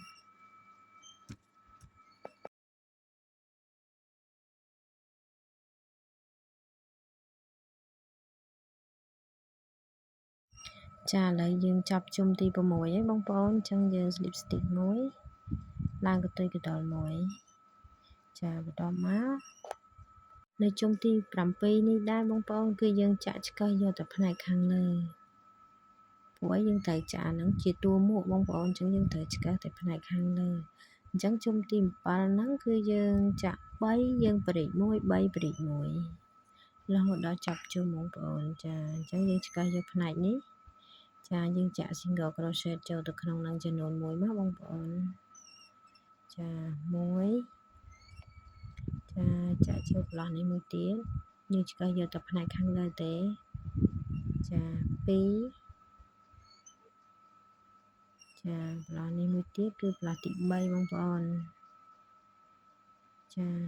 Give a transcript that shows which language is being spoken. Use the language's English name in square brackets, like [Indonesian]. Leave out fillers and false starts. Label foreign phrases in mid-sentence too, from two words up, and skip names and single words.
[Khmer] ចាឥឡូវយើងចាប់ជុំទី6ហើយបងប្អូនអញ្ចឹងយើង [English] slip stitch [Khmer] មួយឡើងកតុយកដល់មួយ ចាបន្ទាប់មកនៅជុំទី7នេះដែរបងប្អូនគឺយើងចាក់ឆ្កឹះយកតែផ្នែកខាងលើព្រោះយើងត្រូវចាក់ហ្នឹងជាតួមួកបងប្អូនអញ្ចឹងយើងត្រូវឆ្កឹះតែផ្នែកខាងលើអញ្ចឹងជុំទី7ហ្នឹងគឺយើងចាក់3យើងព្រីក1 3ព្រីក1រហូតដល់ចប់ជុំបងប្អូនចាអញ្ចឹងយើងឆ្កឹះយកផ្នែកនេះ ចាយើងចាក់ [English] single crochet [Khmer] ចូលទៅក្នុងនឹងចំនួន1មកបងប្អូនចា1ចាចាក់ចូលប្លោះនេះមួយទៀតយើងឆ្កឹះយកតែផ្នែកខាងលើទេចា2ចាប្លោះនេះមួយទៀតគឺប្លោះទី3បងប្អូនចា